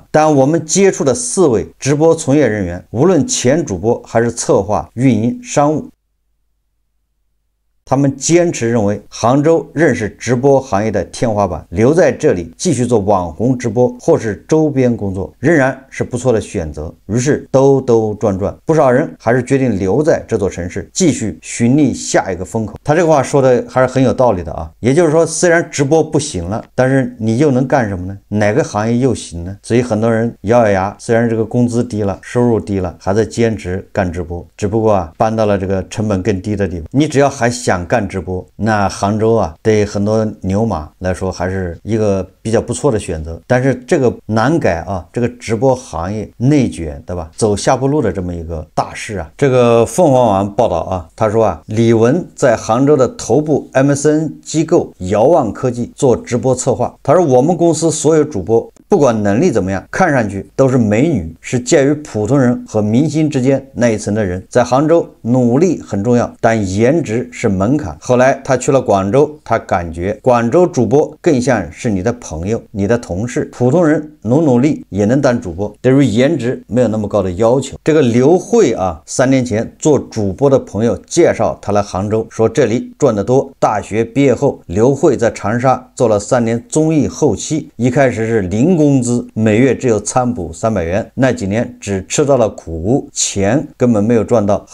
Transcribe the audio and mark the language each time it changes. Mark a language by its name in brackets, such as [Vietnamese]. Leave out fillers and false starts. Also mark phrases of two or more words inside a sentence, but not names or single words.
[Chinese] 但我們接觸的4位直播從業人員，無論前主播還是策劃、運營、商務，他們堅持認為杭州仍是直播行業的天花板，留在這裡繼續做網紅直播或是周邊工作仍然是不錯的選擇。於是兜兜轉轉，不少人還是決定留在這座城市，繼續尋覓下一個風口。他這個話說的還是很有道理的啊。也就是說，雖然直播不行了，但是你又能幹什麼呢？哪個行業又行呢？所以很多人咬咬牙，雖然這個工資低了，收入低了，還在堅持幹直播，只不過啊，搬到了這個成本更低的地方。你只要還想想幹直播，那杭州啊，对很多牛马来說还是一个比较不錯的選擇。但是這個難改啊，這個直播行業內卷，對吧？走下坡路的這麼一個大勢啊。這個鳳凰網報道啊，他說啊，李文在杭州的頭部 MCN 機構遙望科技做直播策劃。他說我們公司所有主播不管能力怎麼樣，看上去都是美女，是介於普通人和明星之間那一層的人。在杭州努力很重要，但顏值是門檻。後來他去了廣州，他感覺廣州主播更像是你的朋友、你的同事，普通人努力也能當主播，對於顏值沒有那麼高的要求。這個劉慧啊，3年前做主播的朋友介紹他來杭州，說這裡賺得多。大學畢業後，劉慧在長沙做了3年綜藝後期，一開始是零工資，每月只有餐補300元，那幾年只吃到了苦，錢根本沒有賺到。